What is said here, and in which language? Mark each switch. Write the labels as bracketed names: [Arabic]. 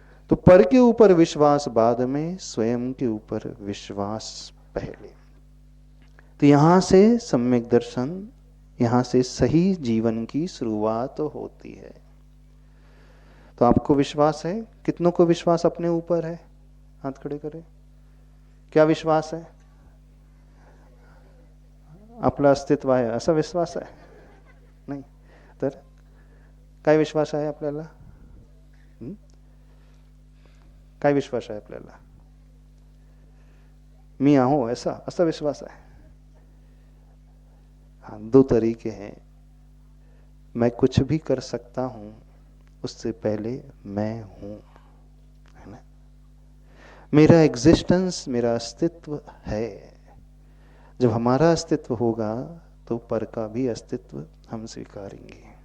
[Hindi] तो पर के ऊपर विश्वास बाद में, स्वयं के ऊपर विश्वास पहले. तो यहां से सम्यक दर्शन, यहां से सही जीवन की शुरुआत होती है. तो आपको विश्वास है, कितनों को विश्वास अपने ऊपर है, हाथ खड़े करें. क्या विश्वास है, [Marathi] आपलं अस्तित्व आहे असा विश्वास आहे, नाही तर काय विश्वास आहे आपल्याला, काय विश्वास आहे आपल्याला, मी आहो ऐसा, असा विश्वास आहे. [Hindi] हाँ, 2 तरीके हैं. मैं कुछ भी कर सकता हूं, उससे पहले मैं हूं, है ना. मेरा एग्जिस्टेंस, मेरा अस्तित्व है. जब हमारा अस्तित्व होगा तो पर का भी अस्तित्व हम स्वीकारेंगे.